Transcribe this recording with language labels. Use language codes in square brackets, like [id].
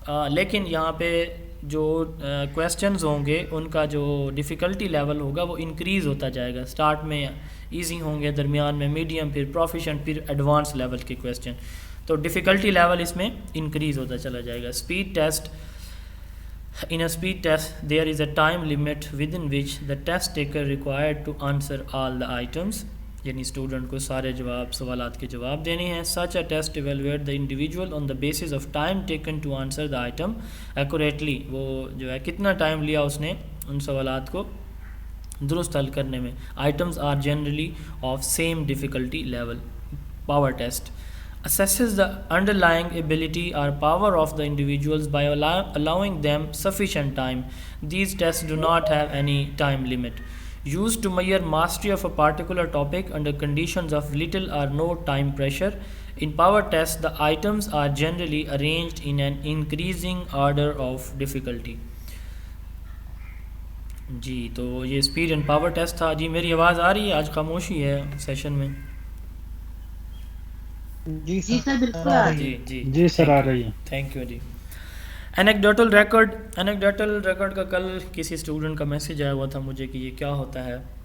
[ur] لیکن یہاں پہ جو کویسچنز ہوں گے ان کا جو ڈیفیکلٹی لیول ہوگا وہ انکریز ہوتا جائے گا. اسٹارٹ میں ایزی ہوں گے, درمیان میں میڈیم, پھر پروفیشنٹ, پھر ایڈوانس لیول کے کویسچن. تو ڈیفیکلٹی لیول اس میں انکریز ہوتا چلا جائے گا. [en] speed test, in a speed test there is a time limit within which the test taker required to answer all the items, [ur] یعنی اسٹوڈنٹ کو سارے سوالات کے جواب دینے ہیں. [en] such a test evaluate the individual on the basis of time taken to answer the item accurately. [ur] وہ جو ہے کتنا ٹائم لیا اس نے ان سوالات کو درست حل کرنے میں. [en] items are generally of same difficulty level. power test assesses the underlying ability or power of the individuals by allowing them sufficient time. These tests do not have any time limit. Used to measure mastery of a particular topic under conditions of little or no time pressure. In power tests, the items are generally arranged in an increasing order of difficulty. [ur] جی تو یہ speed and power test تھا. جی میری آواز آ رہی ہے؟ آج خاموشی ہے سیشن میں. جی سر بالکل آ رہی ہے. جی سر آ رہی ہے. [en] Thank you. [ur] جی انیکڈوٹل ریکارڈ کا کل کسی اسٹوڈنٹ کا میسج آیا ہوا تھا مجھے کہ یہ کیا ہوتا ہے.